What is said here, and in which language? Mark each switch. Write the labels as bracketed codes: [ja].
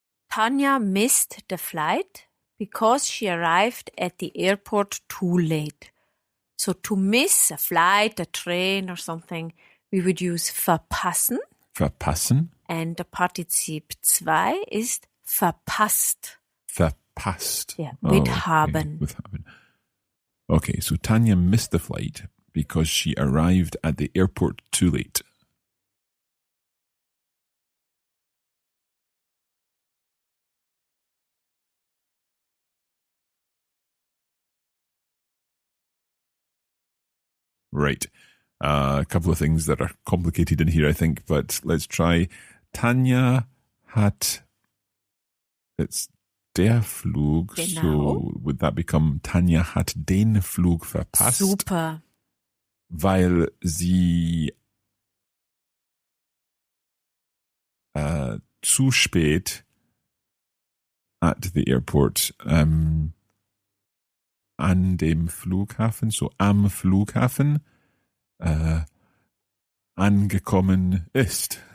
[en] Tanja missed the flight because she arrived at the airport too late. So to miss a flight, a train or something, we would use verpassen. [de] Verpassen. [en] And the Partizip 2 ist verpasst. [de] Verpasst. [en] Yeah, with okay. [de] haben. [en] With haben. Okay, so Tanya missed the flight because she arrived at the airport too late. Right. A couple of things that are complicated in here, I think, but let's try. [de] Tanja hat, [en] it's [de] der Flug, Genau. [en] so would that become [de] Tanja hat den Flug verpasst? Super. Weil sie zu spät [en] at the airport [de] an dem Flughafen, so am Flughafen angekommen ist.